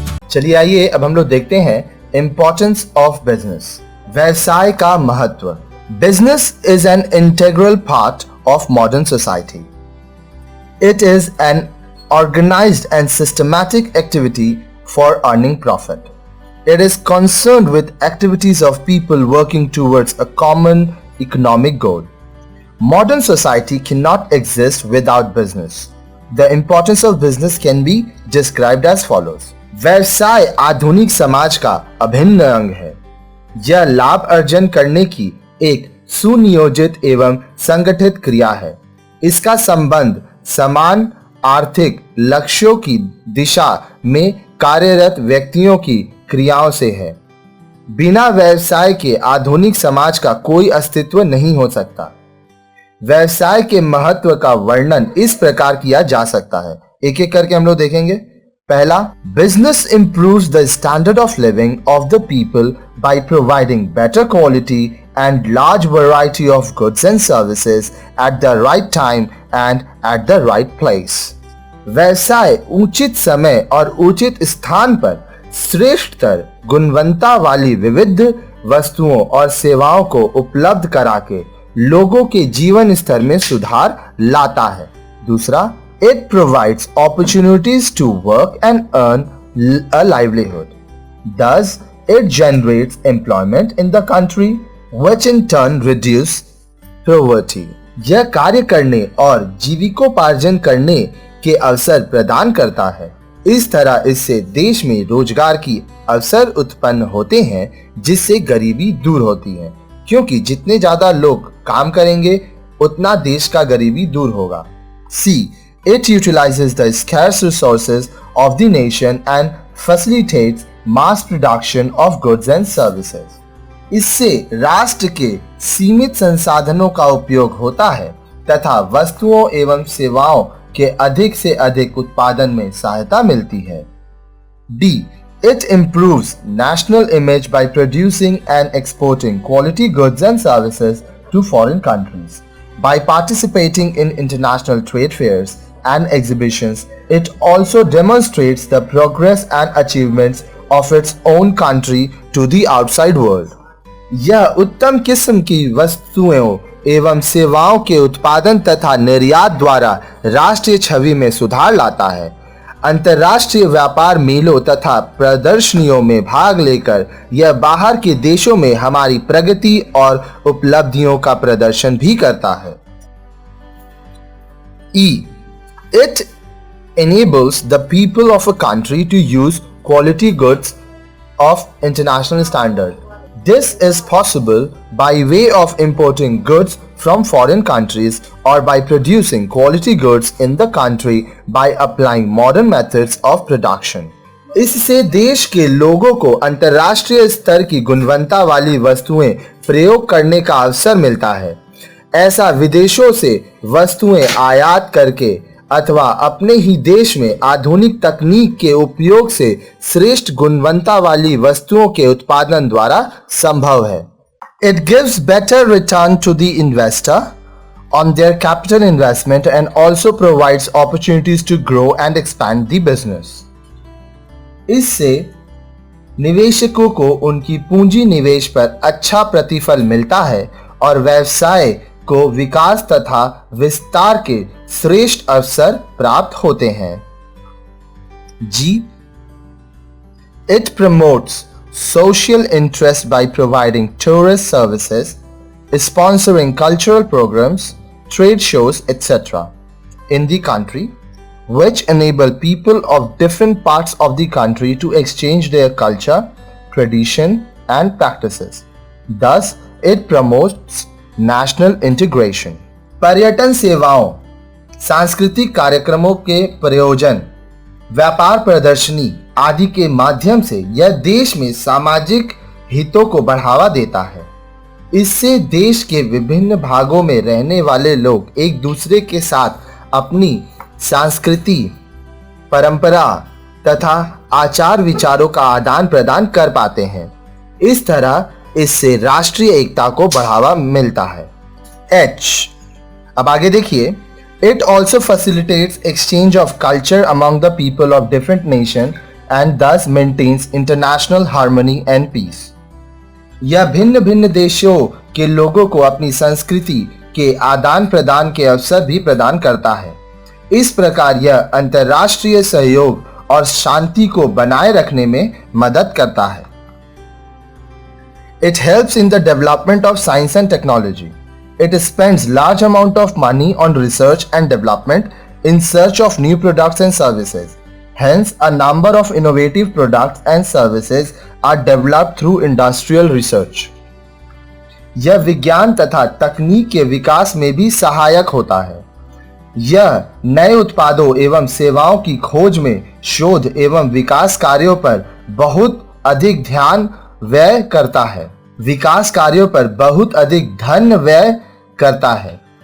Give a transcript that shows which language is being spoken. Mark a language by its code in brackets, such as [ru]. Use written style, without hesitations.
[hi] चलिए आइए अब हम लोग देखते हैं [en] Importance of business. [hi] व्यवसाय का महत्व। [en] Business is an integral part of modern society. It is an organized and systematic activity for earning profit. It is concerned with activities of people working towards a common economic goal. Modern society cannot exist without business. The importance of business can be described as follows. [hi] व्यवसाय आधुनिक समाज का अभिन्न अंग है। यह लाभ अर्जन करने की एक सुनियोजित एवं संगठित क्रिया है। इसका संबंध समान आर्थिक लक्ष्यों की दिशा में कार्यरत व्यक्तियों की क्रियाओं से है। बिना व्यवसाय के आधुनिक समाज का कोई अस्तित्व नहीं हो सकता। व्यवसाय के महत्व का वर्णन इस प्रकार किया जा सकता है। एक एक करके हम लोग देखेंगे। पहला, [en] Business improves the standard of living of the people by providing better quality and large variety of goods and services at the right time and at the right place. [hi] व्यवसाय उचित समय और उचित स्थान पर श्रेष्ठतर गुणवत्ता वाली विविध वस्तुओं और सेवाओं को उपलब्ध करा के लोगों के जीवन स्तर में सुधार लाता है। दूसरा, [en] it provides opportunities to work and earn a livelihood. Thus, it generates employment in the country, which in turn reduce poverty. [hi] यह कार्य करने और जीविकोपार्जन करने के अवसर प्रदान करता है। इस तरह इससे देश में रोजगार की अवसर उत्पन्न होते हैं, जिससे गरीबी दूर होती है, क्योंकि जितने ज्यादा लोग काम करेंगे उतना देश का गरीबी दूर होगा। [en] C. It utilizes the scarce resources of the nation and facilitates mass production of goods and services. [hi] इससे राष्ट्र के सीमित संसाधनों का उपयोग होता है तथा वस्तुओं एवं सेवाओं के अधिक से अधिक उत्पादन में सहायता मिलती है। [en] D. It improves national image by producing and exporting quality goods and services to foreign countries. By participating in international trade fairs and exhibitions, it also demonstrates the progress and achievements of its own country to the outside world. [hi] यह उत्तम किस्म की वस्तुओं एवं सेवाओं के उत्पादन तथा निर्यात द्वारा राष्ट्रीय छवि में सुधार लाता है। अंतर्राष्ट्रीय व्यापार मेलों तथा प्रदर्शनियों में भाग लेकर यह बाहर के देशों में हमारी प्रगति और उपलब्धियों का प्रदर्शन भी करता है। [en] E. It enables the people of a country to use quality goods of international standard. This is possible by way of importing goods from foreign countries or by producing quality goods in the country by applying modern methods of production. [hi] इससे देश के लोगों को अंतर्राष्ट्रीय स्तर की गुणवत्ता वाली वस्तुएं प्रयोग करने का अवसर मिलता है। ऐसा विदेशों से वस्तुएं आयात करके अथवा अपने ही देश में आधुनिक तकनीक के उपयोग से श्रेष्ठ गुणवत्ता वाली वस्तुओं के उत्पादन द्वारा संभव है। [en] It gives better return to the investor on their capital investment and also provides opportunities to grow and expand the business. [hi] इससे निवेशकों को उनकी पूंजी निवेश पर अच्छा प्रतिफल मिलता है और व्यवसाय को विकास तथा विस्तार के श्रेष्ठ अवसर प्राप्त होते हैं। [en] G. It promotes social interest by providing tourist services, sponsoring cultural programs, trade shows, etc. in the country, which enable people of different parts of the country to exchange their culture, tradition, and practices. Thus, it promotes national integration. [hi] पर्यटन सेवाओं, सांस्कृतिक कार्यक्रमों के प्रयोजन, व्यापार प्रदर्शनी आदि के माध्यम से यह देश में सामाजिक हितों को बढ़ावा देता है। इससे देश के विभिन्न भागों में रहने वाले लोग एक दूसरे के साथ अपनी संस्कृति, परंपरा तथा आचार विचारों का आदान प्रदान कर पाते हैं। इस तरह इससे राष्ट्रीय एकता को बढ़ावा मिलता है। H. अब आगे देखिए। [en] It also facilitates exchange of culture among the people of different nations and thus maintains international harmony and peace. [hi] यह भिन्न भिन्न देशों के लोगों को अपनी संस्कृति के आदान प्रदान के अवसर भी प्रदान करता है। इस प्रकार यह अंतर्राष्ट्रीय सहयोग और शांति को बनाए रखने में मदद करता है। [en] It helps in the development of science and technology. It spends large amount of money on research and development in search of new products and services. Hence, a number of innovative products and services are developed through industrial research. [hi] यह विज्ञान तथा तकनीक के विकास में भी सहायक होता है। यह नए उत्पादों एवं सेवाओं की खोज में शोध एवं विकास कार्यों पर बहुत अधिक ध्यान व्यय करता है। विकास कार्यों पर बहुत अधिक धन व्यय करता है।